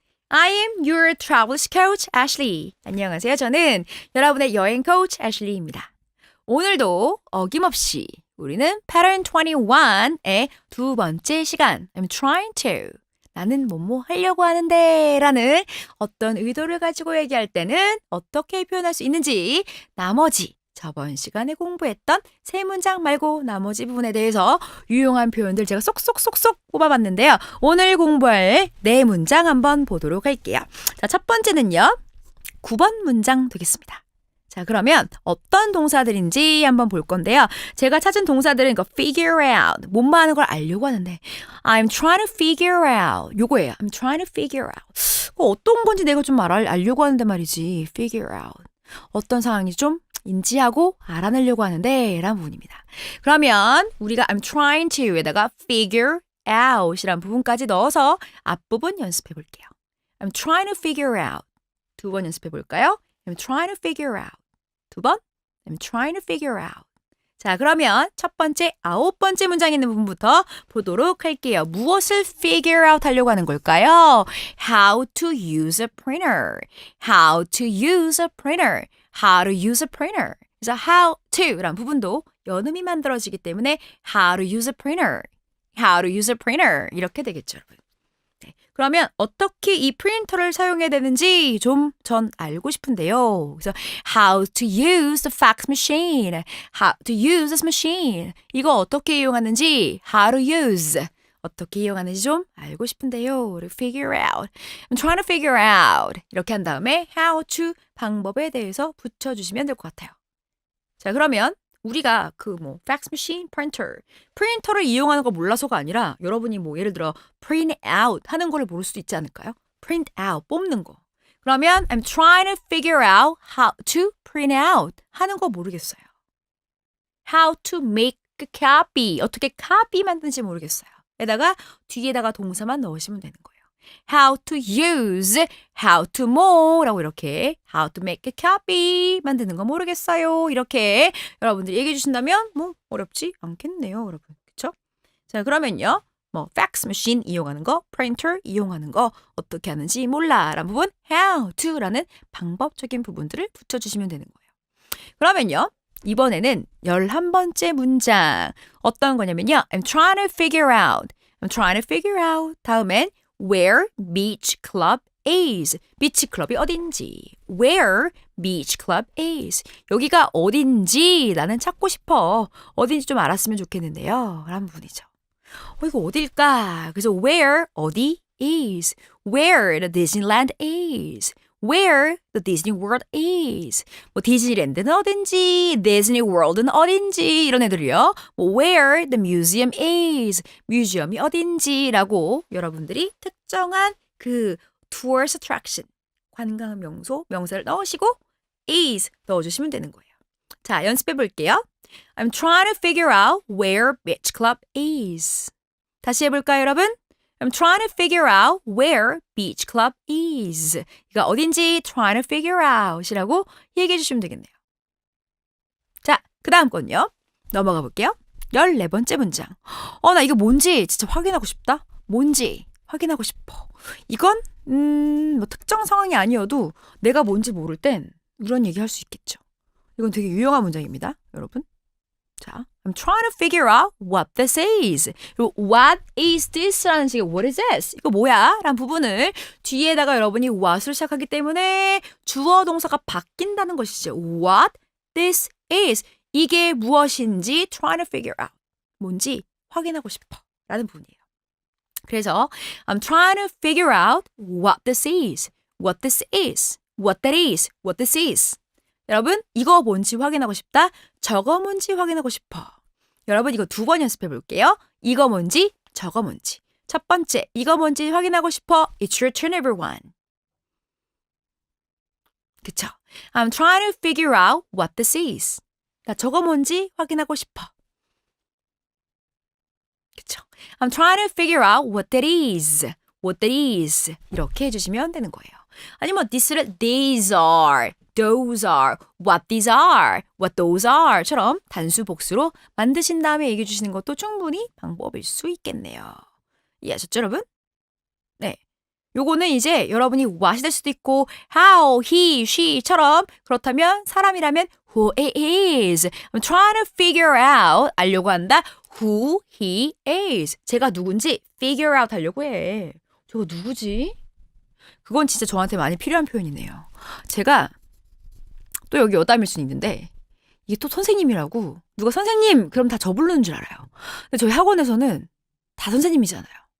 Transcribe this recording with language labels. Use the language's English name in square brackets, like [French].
[English] I am your travel coach Ashley. [Korean] 안녕하세요. 저는 여러분의 여행 코치 애슐리입니다. 오늘도 어김없이 우리는 Pattern 21의 두 번째 시간 [English] I'm trying to [Korean] 나는 뭐뭐 하려고 하는데 라는 어떤 의도를 가지고 얘기할 때는 어떻게 표현할 수 있는지 나머지 저번 시간에 공부했던 세 문장 말고 나머지 부분에 대해서 유용한 표현들 제가 쏙쏙쏙쏙 뽑아봤는데요. 오늘 공부할 네 문장 한번 보도록 할게요. 자, 첫 번째는요. 9번 문장 되겠습니다. 자, 그러면 어떤 동사들인지 한번 볼 건데요. 제가 찾은 동사들은 이거 figure out, 뭔만 하는 걸 알려고 하는데 [English] I'm trying to figure out, [Korean] 요거예요. [English] I'm trying to figure out. [Korean] 어떤 건지 내가 좀 알려고 하는데 말이지. [English] figure out. [Korean] 어떤 상황인지 좀 인지하고 알아내려고 하는데 라는 부분입니다. 그러면 우리가 [English] I'm trying to [Korean] 에다가 figure out이란 부분까지 넣어서 앞부분 연습해 볼게요. [English] I'm trying to figure out. [Korean] 두 번 연습해 볼까요? [English] I'm trying to figure out. 두 번, I'm trying to figure out. [Korean] 자, 그러면 첫 번째, 9번째 문장에 있는 부분부터 보도록 할게요. 무엇을 figure out 하려고 하는 걸까요? [English] How to use a printer. How to use a printer. How to use a printer. 그래서 how to라는 부분도 [Korean] 연음이 만들어지기 때문에 [English] how to use a printer. How to use a printer. [Korean] 이렇게 되겠죠, 여러분. 네. 그러면 어떻게 이 프린터를 사용해야 되는지 좀 전 알고 싶은데요. [English] 그래서 how to use the fax machine. How to use this machine. [Korean] 이거 어떻게 이용하는지 [English] how to use. [Korean] 어떻게 이용하는지 좀 알고 싶은데요. [English] figure out. I'm trying to figure out. [Korean] 이렇게 한 다음에 how to 방법에 대해서 붙여주시면 될 것 같아요. 자, 그러면 우리가 fax machine, printer, 프린터를 이용하는 거 몰라서가 아니라 여러분이 예를 들어 print out 하는 거를 모를 수도 있지 않을까요? print out, 뽑는 거. [English] 그러면 I'm trying to figure out how to print out [Korean] 하는 거 모르겠어요. [English] How to make a copy, [Korean] 어떻게 copy 만드는지 모르겠어요. 에다가 뒤에다가 동사만 넣으시면 되는 거예요. [English] How to use, how to more라고 이렇게 how to make a copy [Korean] 만드는 거 모르겠어요. 이렇게 여러분들이 얘기해 주신다면 어렵지 않겠네요, 여러분. 그렇죠? 자, 그러면요. fax machine 이용하는 거, printer 이용하는 거 어떻게 하는지 몰라 라는 부분 how to라는 방법적인 부분들을 붙여주시면 되는 거예요. 그러면요. 이번에는 11번째 문장 어떤 거냐면요. [English] I'm trying to figure out. I'm trying to figure out. 다음엔 where beach club is. [Korean] 비치 클럽이 어딘지. [English] Where beach club is. [Korean] 여기가 어딘지 나는 찾고 싶어. 어딘지 좀 알았으면 좋겠는데요. 라는 부분이죠. 이거 어딜까? 그래서 where 어디 is. [English] Where the Disneyland is. Where the Disney World is. [Korean] 디즈니랜드는 어딘지, 디즈니 월드는 어딘지 이런 애들이요. [English] Where the museum is. [Korean] 뮤지엄이 어딘지라고 여러분들이 특정한 그 tourist attraction, 관광 명소, 명사를 넣으시고 is 넣어주시면 되는 거예요. 자, 연습해 볼게요. [English] I'm trying to figure out where beach club is. [Korean] 다시 해볼까요, 여러분? [English] I'm trying to figure out where beach club is. [Korean] 이거 어딘지 [English] trying to figure out [Korean] 이라고 얘기해 주시면 되겠네요. 자, 그 다음 건요. 넘어가 볼게요. 14번째 문장. 나 이거 뭔지 진짜 확인하고 싶다. 뭔지 확인하고 싶어. 이건 특정 상황이 아니어도 내가 뭔지 모를 땐 이런 얘기 할 수 있겠죠. 이건 되게 유용한 문장입니다, 여러분. [English] 자, I'm trying to figure out what this is. 그리고 what is this라는 식의 what is this? [Korean] 이거 뭐야? 라는 부분을 뒤에다가 여러분이 what으로 시작하기 때문에 주어 동사가 바뀐다는 것이죠. [English] What this is. [Korean] 이게 무엇인지 [English] trying to figure out. [Korean] 뭔지 확인하고 싶어. 라는 부분이에요. [English] 그래서 I'm trying to figure out what this is. What this is. What that is. What this is. [Korean] 여러분, 이거 뭔지 확인하고 싶다? 저거 뭔지 확인하고 싶어. 여러분, 이거 2번 연습해 볼게요. 이거 뭔지, 저거 뭔지. 첫 번째, 이거 뭔지 확인하고 싶어. [English] It's your turn, everyone. [Korean] 그쵸? [English] I'm trying to figure out what this is. [Korean] 나 저거 뭔지 확인하고 싶어. [English] 그쵸? I'm trying to figure out what that is. [Korean] what that is 이렇게 해주시면 되는 거예요. 아니면 this를 these are, those are, [English] what these are, what those are [Korean] 처럼 단수 복수로 만드신 다음에 얘기해 주시는 것도 충분히 방법일 수 있겠네요. 이해하셨죠, 여러분? 네. 요거는 이제 여러분이 what이 될 수도 있고 how, he, she처럼 그렇다면 사람이라면 who it is. [English] I'm trying to figure out [Korean] 알려고 한다. [English] who he is. [Korean] 제가 누군지 figure out 하려고 해. 저거 누구지? 그건 진짜 저한테 많이 필요한 표현이네요. 제가 또 여기 여담일 수는 있는데 이게 또 선생님이라고 누가 선생님 그럼 다 저 부르는 줄 알아요. 근데 저희 학원에서는 다 선생님이잖아요.